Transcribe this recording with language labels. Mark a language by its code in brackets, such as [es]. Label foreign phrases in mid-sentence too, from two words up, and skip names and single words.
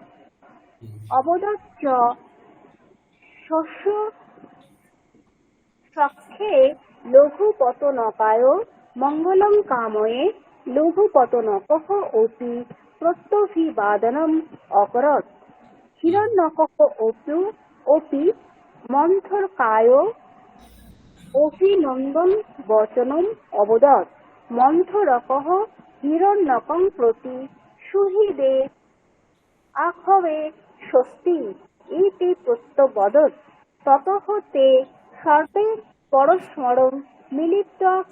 [sa] अवदत् च शस्य सख्ये लघुपतनकाय मङ्गलं कामये। लघुपतनकः अपि प्रत्यभिवादनम् अकरोत्। हिरण्यकः अपि मन्थरकाय অভিনন্দন বচনম অবদৎ মন্থরকঃ হিরণ্যকং প্রতি সুহৃদে আখবে স্বস্তি ইতি প্রত্যবদৎ ততঃ তে সর্বে পরস্পরং মিলিত্বা